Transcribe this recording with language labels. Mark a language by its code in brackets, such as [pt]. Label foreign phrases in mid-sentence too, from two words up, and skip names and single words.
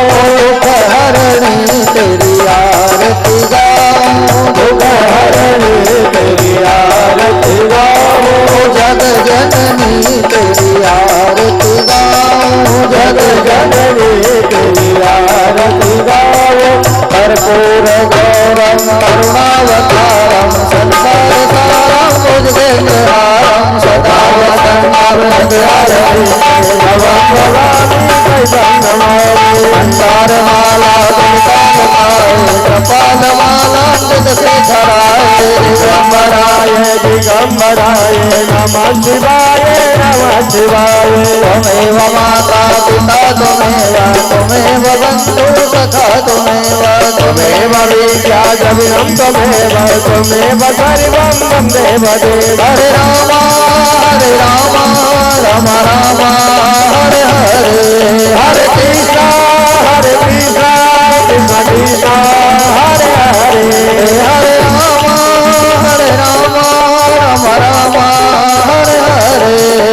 [hi] दुख हरणी तेरी आरती गाऊं, दुख हरणी तेरी आरती गाऊं, जग जननी तेरी आरती गाऊं, जग जननी तेरी आरती गाऊं, [sa] कर्पूर गौरम करुणावतारम संसार सारम भुजगेन्द्रहारम सदा वदन्तं हृदयारविन्दे मंदारमाला तुलसीदाय कृपालमाला तुलसीधराय दिगंबराय दिगंबराय नमः शिवाय नमः शिवाय, त्वमेव माता पिता त्वमेव बन्धु सखा त्वमेव त्वमेव विद्या जविनं त्वमेव, त्वमेव सर्वं वन्देव देव। हरे राम राम राम हरे हरे, हरे कृष्णा कृष्ण कृष्ण हरे हरे, हरे राम राम राम हरे हरे,